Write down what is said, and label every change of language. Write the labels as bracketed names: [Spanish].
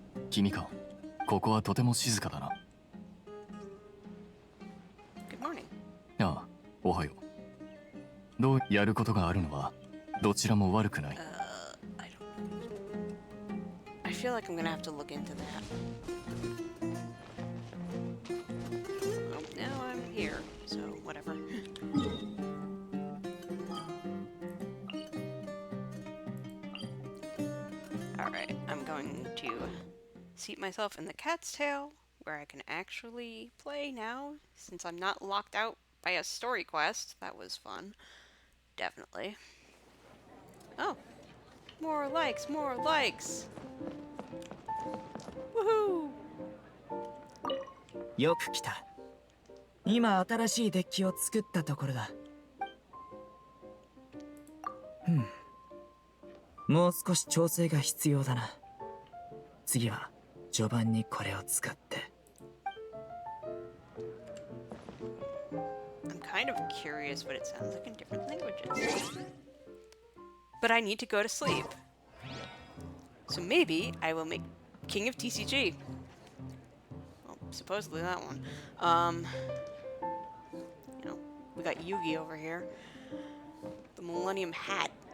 [Japanese] 君か、ここはとても静かだな。 [English] Good morning. [Japanese] ああ、おはよう。どうやることがあるのはどちらも悪くない。 [English] I feel like I'm gonna have to look into that. Well, now I'm here, so whatever. Alright, I'm going to seat myself in the cat's tail, where I can actually play now, since I'm not locked out by a story quest. That was fun. Definitely. Oh! More likes! More likes! Woohoo! [Japanese] よく来た。今新しいデッキを作ったところだ。もう少し調整が必要だな。次は序盤にこれを使って。 [English] I'm kind of curious what it sounds like in different languages. But I need to go to sleep. So maybe I will make King of TCG. Well, supposedly that one. You know, we got Yugi over here. The Millennium Hat.